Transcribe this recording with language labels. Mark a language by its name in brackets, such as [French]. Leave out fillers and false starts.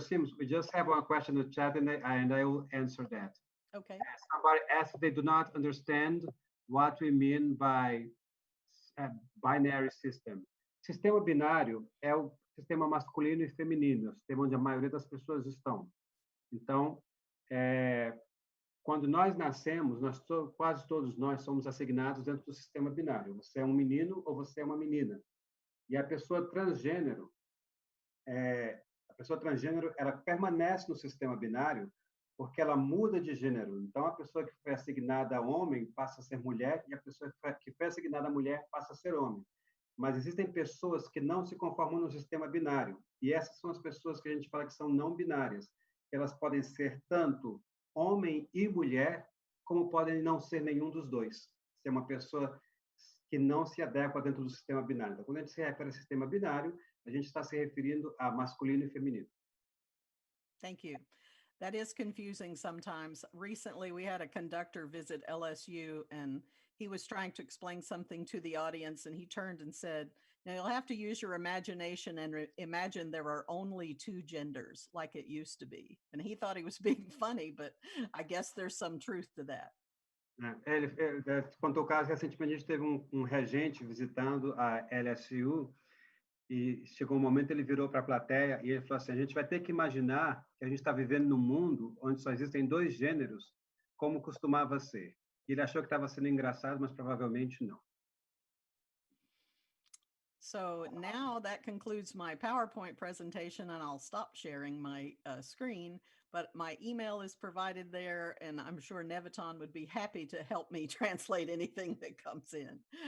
[English] Sims, we just have one question in the chat and I will answer that. Okay. Somebody asked if they do not understand what we mean by binary system. [Portuguese] Sistema binário é o sistema masculino e feminino, o sistema onde a maioria das pessoas estão. Então, quando nós nascemos, quase todos nós somos assignados dentro do sistema binário. Você é um menino ou você é uma menina. E a pessoa transgênero, ela permanece no sistema binário porque ela muda de gênero. Então, a pessoa que foi assignada a homem passa a ser mulher e a pessoa que foi assignada a mulher passa a ser homem. Mas existem pessoas que não se conformam no sistema binário. E essas são as pessoas que a gente fala que são não binárias. Elas podem ser tanto homem e mulher, como podem não ser nenhum dos dois. Ser uma pessoa que não se adequa dentro do sistema binário. Então, quando a gente se refere ao sistema binário, a gente está se referindo a masculino e feminino. [English] Thank you. That is confusing sometimes. Recently, we had a conductor visit LSU, and he was trying to explain something to the audience, and he turned and said, "Now you'll have to use your imagination and imagine there are only two genders like it used to be." And he thought he was being funny, but I guess there's some truth to that. [Portuguese] Ele contou o caso, recentemente a gente teve um regente visitando a LSU e chegou um momento ele virou para a plateia e ele falou assim, a gente vai ter que imaginar que a gente está vivendo num mundo onde só existem dois gêneros, como costumava ser. E ele achou que estava sendo engraçado, mas provavelmente não. [English] So now that concludes my PowerPoint presentation, and I'll stop sharing my screen, but my email is provided there, and I'm sure Néviton would be happy to help me translate anything that comes in.